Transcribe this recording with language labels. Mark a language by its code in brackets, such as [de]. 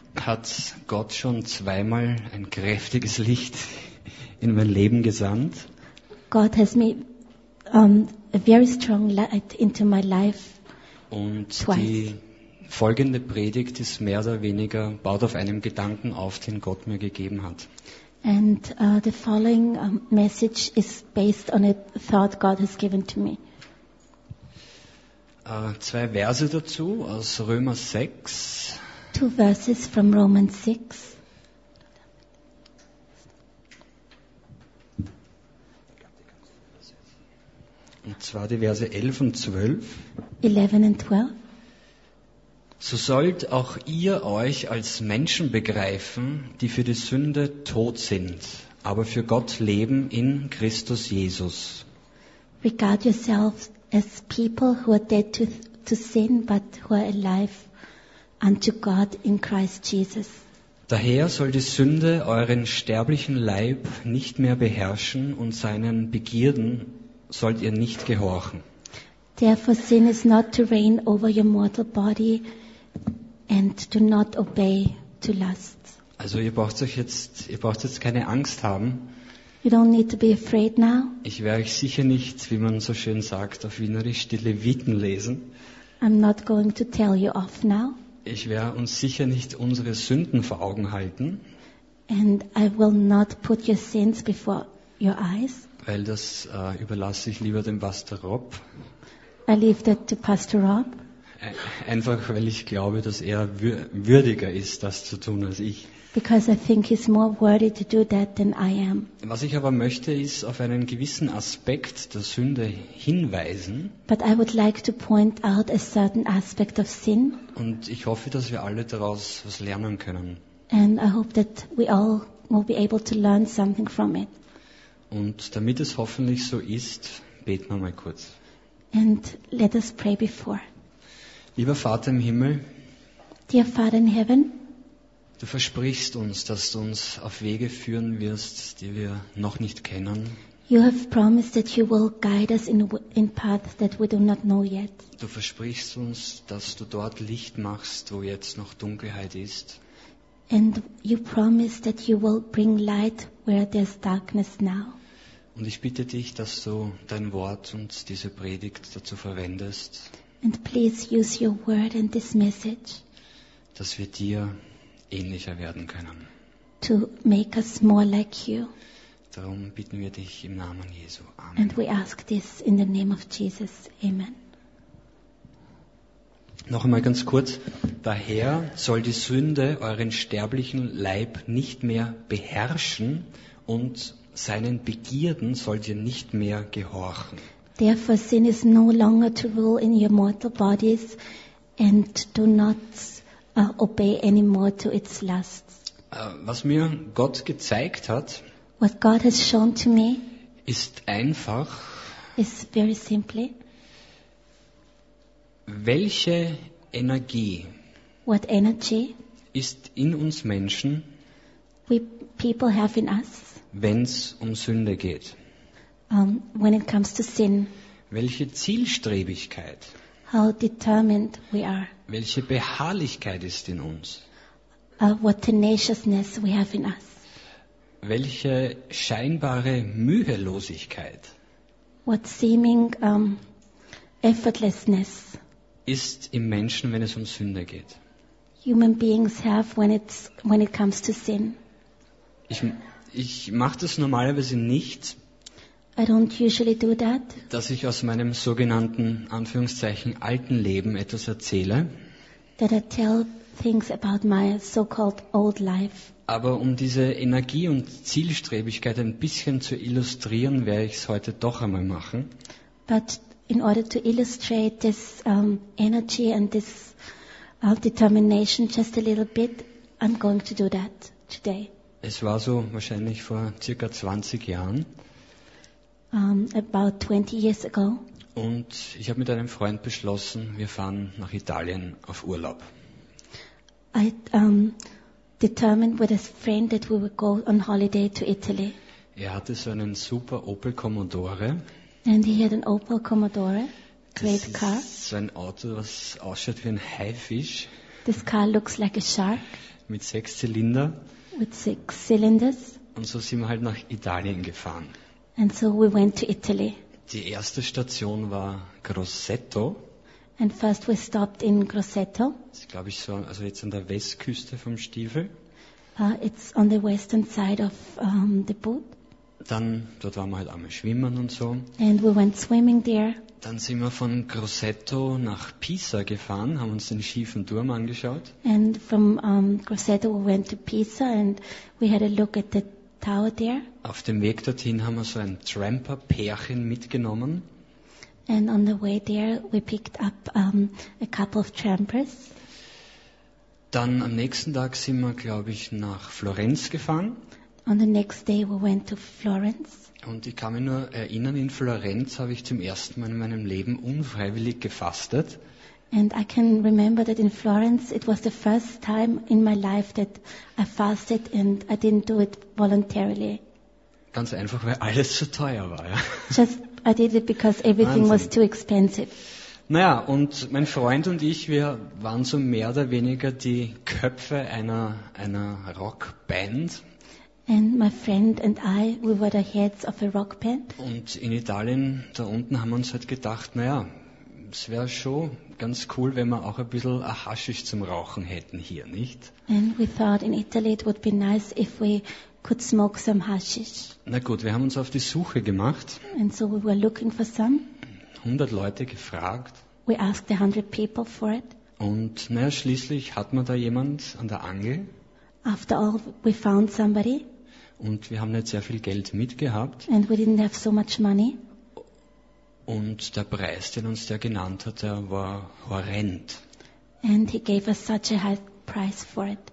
[de] hat Gott schon zweimal ein kräftiges Licht in mein Leben gesandt. [en] God has made a very strong light into my life. [de] Und [en] twice. [de] Die folgende Predigt ist mehr oder weniger baut auf einem Gedanken auf, den Gott mir gegeben hat. [en] And the following message is based on a thought God has given to me. [de] Zwei Verse dazu aus Römer 6. [en] Two verses from Romans 6. [de] Und zwar die Verse 11 und 12. [en] 11 and 12. [de] So sollt auch ihr euch als Menschen begreifen, die für die Sünde tot sind, aber für Gott leben in Christus Jesus. [en] Regard yourselves as people who are dead to sin, but who are alive unto God in Christ Jesus. [de] Daher soll die Sünde euren sterblichen Leib nicht mehr beherrschen und seinen Begierden sollt ihr nicht gehorchen. [en] Therefore sin is not to reign over your mortal body and do not obey to lust. [de] Also ihr braucht jetzt keine Angst haben. [en] You don't need to be afraid now. [de] Ich werde euch sicher nicht, wie man so schön sagt, auf Wienerisch die Leviten lesen. [en] I'm not going to tell you off now. [de] Ich werde uns sicher nicht unsere Sünden vor Augen halten. [en] And I will not put your sins before your eyes. [de] Weil das überlasse ich lieber dem Pastor Rob. [en] I leave that to Pastor Rob. [de] Einfach weil ich glaube, dass er würdiger ist, das zu tun als ich. [en] Because I think he's more worthy to do that than I am. [de] Was ich aber möchte, ist auf einen gewissen Aspekt der Sünde hinweisen. [en] But I would like to point out a certain aspect of sin. [de] Und ich hoffe, dass wir alle daraus was lernen können. [en] And I hope that we all will be able to learn something from it. [de] Und damit es hoffentlich so ist, beten wir mal kurz. [en] And let us pray before. [de] Lieber Vater im Himmel, [en] dear Father in heaven, [de] du versprichst uns, dass du uns auf Wege führen wirst, die wir noch nicht kennen. [en] You have promised that you will guide us in paths that we do not know yet. [de] Du versprichst uns, dass du dort Licht machst, wo jetzt noch Dunkelheit ist. [en] And you promise that you will bring light where there's darkness now. [de] Und ich bitte dich, dass du dein Wort und diese Predigt dazu verwendest. [en] And please use your word and this message. [de] Dass wir dir ähnlicher werden können. [en] To make us more like you. [de] Darum bitten wir dich im Namen Jesu. Amen. [en] And we ask this in the name of Jesus. Amen. [de] Noch einmal ganz kurz. Daher soll die Sünde euren sterblichen Leib nicht mehr beherrschen und seinen Begierden sollt ihr nicht mehr gehorchen. [en] Therefore sin is no longer to rule in your mortal bodies and do not obey anymore to its lusts. [de] Was mir Gott gezeigt hat, [en] what God has shown to me, [de] ist einfach, [en] is very simply, [de] welche Energie, [en] what energy, [de] ist in uns Menschen, [en] we people have in us, [de] wenn es um Sünde geht, [en] when it comes to sin, [de] welche Zielstrebigkeit, [en] how determined we are. [de] Welche Beharrlichkeit ist in uns? [en] What tenaciousness we have in us. [de] Welche scheinbare Mühelosigkeit? [en] What seeming effortlessness [de] ist im Menschen, wenn es um Sünde geht? [en] Human beings have when it comes to sin. [de] Ich mache das normalerweise nicht. [en] I don't usually do that. [de] Dass ich aus meinem sogenannten Anführungszeichen alten Leben etwas erzähle. [en] That I tell things about my so-called old life. [de] Aber diese Energie und Zielstrebigkeit ein bisschen zu illustrieren, werde ich es heute doch einmal machen. [en] But in order to illustrate this energy and this determination just a little bit, I'm going to do that today. [de] Es war so wahrscheinlich vor circa 20 Jahren. [en] About 20 years ago. [de] Und ich habe mit einem Freund beschlossen, wir fahren nach Italien auf Urlaub. [en] I determined with a friend that we would go on holiday to Italy. [de] Er hatte so einen super Opel Commodore. [en] And he had an Opel Commodore. great car. [de] So ein Auto, was ausschaut wie ein Haifisch. [en] This car looks like a shark. [de] Mit 6 Zylinder. [en] With 6 cylinders. [de] Und so sind wir halt nach Italien gefahren. [en] And so we went to Italy. [de] Die erste Station war Grosseto. [en] And first we stopped in Grosseto. [de] Das ist, glaube ich, so, also jetzt an der Westküste vom Stiefel. [en] It's on the western side of the boot. [de] Dann, dort waren wir halt einmal schwimmen und so. [en] And we went swimming there. [de] Dann sind wir von Grosseto nach Pisa gefahren, haben uns den schiefen Turm angeschaut. [en] And from Grosseto we went to Pisa and we had a look at the tower there. [de] Auf dem Weg dorthin haben wir so ein Tramper-Pärchen mitgenommen. [en] And on the way there we picked up a couple of trampers. [de] Dann am nächsten Tag sind wir, glaube ich, nach Florenz gefahren. [en] On the next day we went to Florence. [de] Und ich kann mich nur erinnern, in Florenz habe ich zum ersten Mal in meinem Leben unfreiwillig gefastet. [en] And I can remember that in Florence it was the first time in my life that I fasted and I didn't do it voluntarily. [de] Ganz einfach, weil alles so teuer war, ja. [en] Just I did it because everything [de] Wahnsinn. [en] Was too expensive. [de] Naja, und mein Freund und ich, wir waren so mehr oder weniger die Köpfe einer Rockband. [en] And my friend and I, we were the heads of a rock band. [de] Und in Italien, da unten, haben wir uns halt gedacht, naja, es wäre schon ganz cool, wenn wir auch ein bisschen ein Haschisch zum Rauchen hätten hier, nicht? [en] And we thought in Italy it would be nice if we could smoke some Haschisch. [de] Na gut, wir haben uns auf die Suche gemacht. [en] And so we were looking for some. [de] 100 Leute gefragt. [en] We asked 100 people for it. [de] Und naja, schließlich hat man da jemand an der Angel. [en] After all, we found somebody. [de] Und wir haben nicht sehr viel Geld mitgehabt. [en] And we didn't have so much money. [de] Und der Preis, den uns der genannt hat, der war horrend. [en] And he gave us such a high price for it.